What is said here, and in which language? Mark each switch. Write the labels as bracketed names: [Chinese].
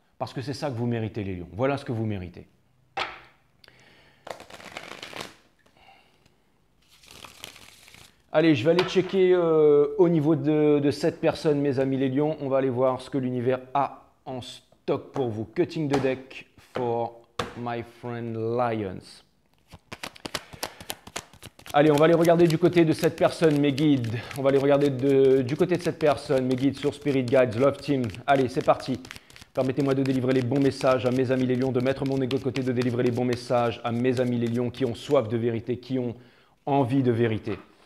[French] Parce que c'est ça que vous méritez les lions. Voilà ce que vous méritez. Allez, je vais aller checker au niveau de cette personne, mes amis les lions. On va aller voir ce que l'univers a en stock pour vous. [English] Cutting the deck for my friend Lions. [French] Allez, on va aller regarder du côté de cette personne, mes guides. On va aller regarder du côté de cette personne, mes guides sur Spirit Guides, Love Team. Allez, c'est parti. Permettez-moi de délivrer les bons messages à mes amis les lions, de mettre mon ego de côté, de délivrer les bons messages à mes amis les lions qui ont soif de vérité, qui ont envie de vérité.